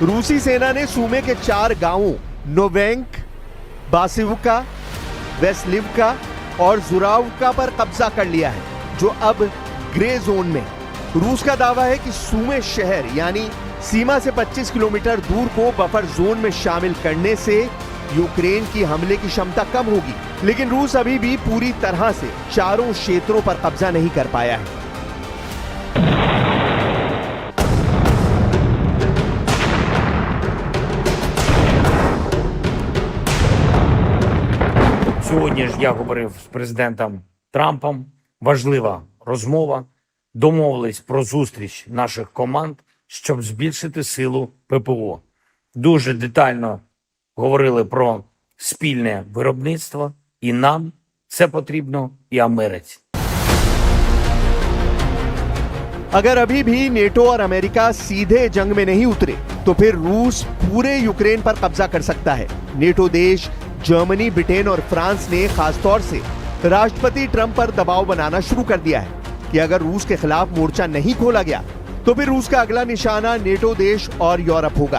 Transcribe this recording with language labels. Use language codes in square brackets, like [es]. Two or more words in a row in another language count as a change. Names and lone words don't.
[hi] रूसी सेना ने सुमे के 4 गांवों नोवेंक, बासिवका, वेस्लिवका और जुरावका पर कब्जा कर लिया है, जो अब [en] grey zone [hi] में। रूस का दावा है कि सुमे शहर यानी सीमा से 25 किलोमीटर दूर को [en] buffer zone [hi] में शामिल करने से यूक्रेन की हमले की क्षमता कम होगी, लेकिन रूस अभी भी पूरी तरह से चारों क्षेत्रों पर कब्जा नहीं कर पाया है। [uk] Сьогодні ж я говорив з президентом Трампом. Важлива розмова. Домовились про зустріч наших команд, щоб збільшити силу ППО. Дуже детально говорили про спільне виробництво. І нам це потрібно, і Америці. [hi] अगर अभी भी नेटो और अमेरिका सीधे जंग में नहीं उतरे तो फिर रूस पूरे यूक्रेन पर कब्जा कर सकता है। नेटो देश जर्मनी, ब्रिटेन और फ्रांस ने खासतौर से राष्ट्रपति ट्रंप पर दबाव बनाना शुरू कर दिया है कि अगर रूस के खिलाफ मोर्चा नहीं खोला गया तो फिर रूस का अगला निशाना नेटो देश और यूरोप होगा।